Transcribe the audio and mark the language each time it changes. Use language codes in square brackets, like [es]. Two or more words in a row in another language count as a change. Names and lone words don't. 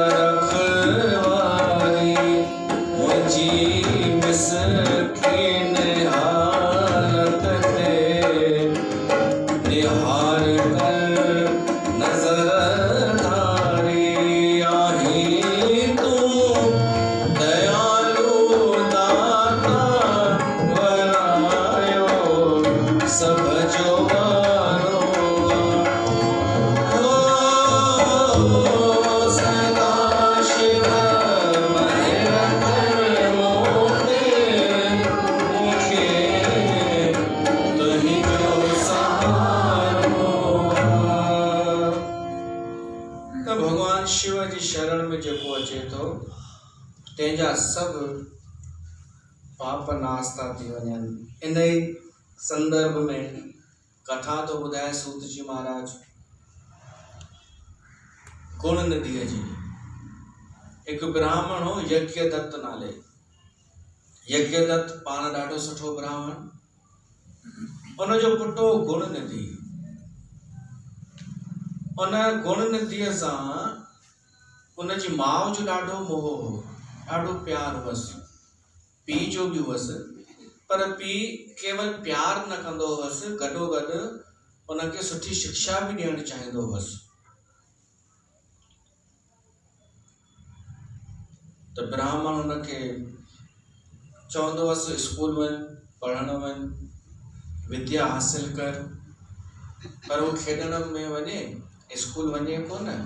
[sd] रखवारी मुझी मिसकीन हालत ते निहार कर नजर धारी आही तू दयालु दाता वरायो सब जो वारो सदा शिव महर कर मोते मुखे तही जो सहारो त भगवान शिव जी शरण में जेको अचे थो तंहिंजा सभु पाप नाश था थी वञनि। इन ई संदर्भ में कथा तो ॿुधाए सूत जी महाराज गुण नदीअ जी। हिकु ब्राह्मण हो यज्ञदत्त नाले। यज्ञदत्त पाण ॾाढो सुठो ब्राह्मण। उनजो पुटु हो गुण नदी। उन गुण नदीअ सां उनजी माउ जो ॾाढो मोह हो, ॾाढो प्यार हुअसि। पीउ जो बि हुअसि, पर पीउ केवल प्यार न कंदो हुअसि, गॾोगॾु उनखे सुठी शिक्षा बि ॾियणु चाहींदो हुअसि। त ब्राह्मण उनखे चवंदो हुअसि स्कूल वञ, पढ़णु वञ, विद्या हासिल कर, पर उहो खेॾण में वञे, स्कूल वञे कोन।